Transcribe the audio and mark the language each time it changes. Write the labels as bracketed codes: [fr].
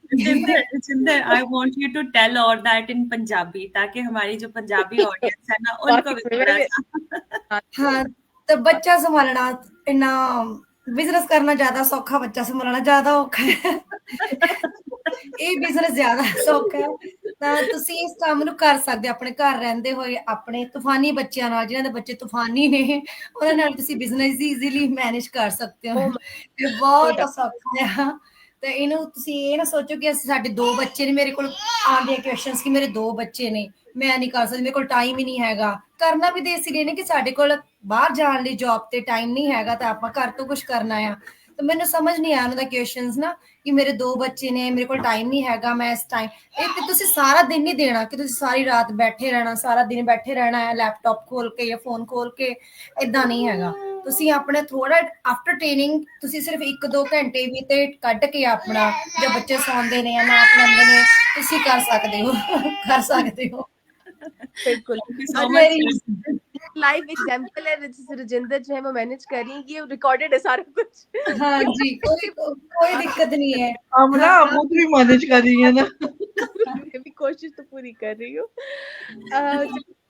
[hi] Jinder, [en] I want you to tell all that in Punjabi, [hi] ताकि हमारी जो पंजाबी ऑडियंस है ना उनको भी थोड़ा सा। [pa] हाँ, तो बच्चा संभालना इन्ना, बिजनेस करना ज्यादा सौखा, बच्चा संभालना ज्यादा औखा है। ਇਹ ਬਿਜ਼ਨਸ ਜ਼ਿਆਦਾ ਸੌਖਾ ਹੈ। ਤਾਂ ਤੁਸੀਂ ਇਸ ਕੰਮ ਨੂੰ ਕਰ ਸਕਦੇ ਹੋ ਆਪਣੇ ਘਰ ਰਹਿੰਦੇ ਹੋਏ, ਆਪਣੇ ਤੂਫਾਨੀ ਬੱਚਿਆਂ ਨਾਲ, ਜਿਨ੍ਹਾਂ ਦੇ ਬੱਚੇ ਤੂਫਾਨੀ ਨੇ, ਉਹਨਾਂ ਨਾਲ ਤੁਸੀਂ ਬਿਜ਼ਨਸ ਈਜ਼ੀਲੀ ਮੈਨੇਜ ਕਰ ਸਕਦੇ ਹੋ। ਇਹ ਬਹੁਤ ਸੌਖਾ ਹੈ। ਤੇ ਇਹਨੂੰ ਤੁਸੀਂ ਇਹ ਨਾ ਸੋਚੋ ਕਿ ਸਾਡੇ 2 ਬੱਚੇ ਨੇ, ਮੇਰੇ ਕੋਲ ਆਉਂਦੇ ਕੁਐਸਚਨਸ ਕਿ ਮੇਰੇ 2 ਬੱਚੇ ਨੇ, ਮੈਂ ਨਹੀਂ ਕਰ ਸਕਦੀ, ਮੇਰੇ ਕੋਲ ਟਾਈਮ ਹੀ ਨਹੀਂ ਹੈਗਾ। ਕਰਨਾ ਵੀ ਤੇ ਇਸ ਲਈ ਨੇ ਕਿ ਸਾਡੇ ਕੋਲ ਬਾਹਰ ਜਾਣ ਲਈ ਜੌਬ ਤੇ ਟਾਈਮ ਨਹੀਂ ਹੈਗਾ, ਤਾਂ ਆਪਾਂ ਘਰ ਤੋਂ ਕੁਝ ਕਰਨਾ ਆ। ਤਾਂ ਮੈਨੂੰ ਸਮਝ ਨਹੀਂ ਆਇਆ ਉਹਨਾਂ ਦਾ ਕੁਐਸਚਨਸ ਨਾ, ਕਿ ਮੇਰੇ 2 ਬੱਚੇ ਨੇ, ਮੇਰੇ ਕੋਲ ਟਾਈਮ ਨਹੀਂ ਹੈਗਾ, ਮੈਂ ਇਸ ਟਾਈਮ ਇਹ ਕਿ ਤੁਸੀਂ ਸਾਰਾ ਦਿਨ ਨਹੀਂ ਦੇਣਾ ਕਿ ਤੁਸੀਂ ਸਾਰੀ ਰਾਤ ਬੈਠੇ ਰਹਿਣਾ, ਸਾਰਾ ਦਿਨ ਬੈਠੇ ਰਹਿਣਾ ਹੈ ਲੈਪਟਾਪ ਖੋਲ ਕੇ ਜਾਂ ਫੋਨ ਖੋਲ ਕੇ, ਇਦਾਂ ਨਹੀਂ ਹੈਗਾ। ਤੁਸੀਂ ਆਪਣੇ ਥੋੜਾ ਆਫਟਰ ਟ੍ਰੇਨਿੰਗ ਤੁਸੀਂ ਸਿਰਫ 1-2 ਘੰਟੇ ਵੀ ਤੇ ਕੱਢ ਕੇ ਆਪਣਾ, ਜਦ ਬੱਚੇ ਸੌਂਦੇ ਨੇ ਜਾਂ ਨਾਪ ਲੈਂਦੇ ਨੇ, ਤੁਸੀਂ ਕਰ ਸਕਦੇ ਹੋ। ਕਰ ਸਕਦੇ ਹੋ। [hi] बिल्कुल। [en] Thank you so [hi] और [en] much. [hi] लाइव एग्जांपल है, रजिंदर जो है वो मैनेज कर रही है, ये रिकॉर्डेड है सारा कुछ। हाँ जी, कोई दिक्कत नहीं है। हम ना हाँ, खुद भी मैनेज कर रही है ना। मैं भी कोशिश तो पूरी कर रही हूँ।